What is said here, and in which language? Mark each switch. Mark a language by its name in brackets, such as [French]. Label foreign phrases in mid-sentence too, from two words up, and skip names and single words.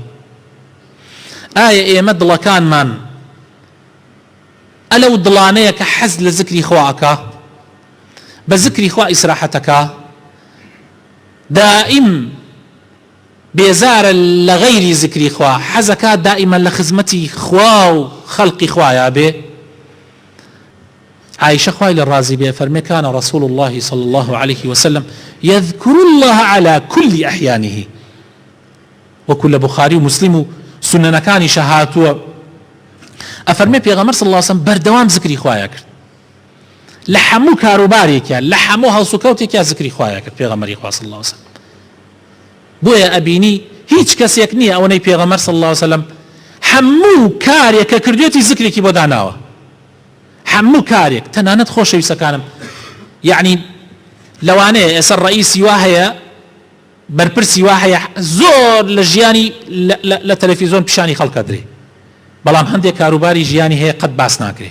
[Central Kurdish] ئایا ئێمە دڵەکانمان ئەلەو دڵانەیە کە حەز لە ذکری خواکە، بە ذکری خوا ئیسراحەتەکە، دائیم بێزارە لە غەیری ذکری خوا، حەزەکە دائیمە لە خزمەتی خوا و خەڵقی خوایە بێ. عائشة خوای لە ڕازی بێ فەرمێ [Arabic] كان رسول الله صلى الله عليه وسلم يذكر الله على كل أحيانه، وكل بخاري ومسلم [Central Kurdish] و سننەکانی شەهاتووە ئەفەرمێ پێغەمبەر [Arabic] صلى الله عليه وسلم [Central Kurdish] بەردەوام ذکری خوایە کرد لە هەموو کاروبارێکە، لە هەموو هەڵسوکەوتێکە ذکری خوایە کرد پێغەمبەری خوا [Arabic] صلى الله عليه وسلم. [Central Kurdish] بۆیە ئەبینی هیچ کەسێک نییە ئەوەی پێغەمبەر [Arabic] صلى الله عليه وسلم [Central Kurdish] هەموو کارێکە کردوێتی ذکرێکی بۆ داناوە، هەموو کارێک. تەنانەت خۆشەویستەکانم یعنی لەوانەیە ئێستا ڕئیسی وا هەیە، بەرپرسی وا هەیە زۆر لە ژیانی لە تەلەڤیزۆن پیشانی خەڵکە درێ، بەڵام هەندێک کاروباری ژیانی هەیە قەت باس ناکرێ.